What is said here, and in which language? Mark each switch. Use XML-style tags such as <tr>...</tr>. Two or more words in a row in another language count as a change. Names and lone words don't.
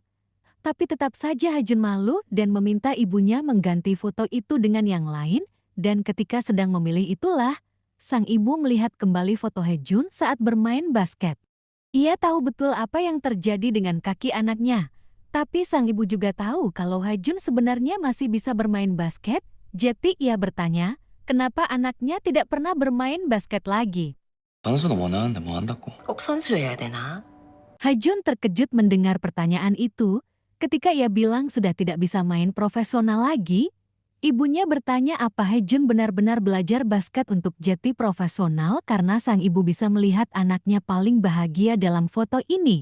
<id>Tapi tetap saja Haejun malu dan meminta ibunya mengganti foto itu dengan yang lain, dan ketika sedang memilih itulah, sang ibu melihat kembali foto Haejun saat bermain basket. Ia tahu betul apa yang terjadi dengan kaki anaknya, tapi sang ibu juga tahu kalau Haejun sebenarnya masih bisa bermain basket, jadi ia bertanya, kenapa anaknya tidak pernah bermain basket lagi.</id> <ko>선수는 원하는데 뭐 한다고? 꼭 선수여야 되나?</ko> <id>Haejun terkejut mendengar pertanyaan itu. Ketika ia bilang sudah tidak bisa main profesional lagi, ibunya bertanya apa Haejun benar-benar belajar basket untuk jadi profesional karena sang ibu bisa melihat anaknya paling bahagia dalam foto ini.</id>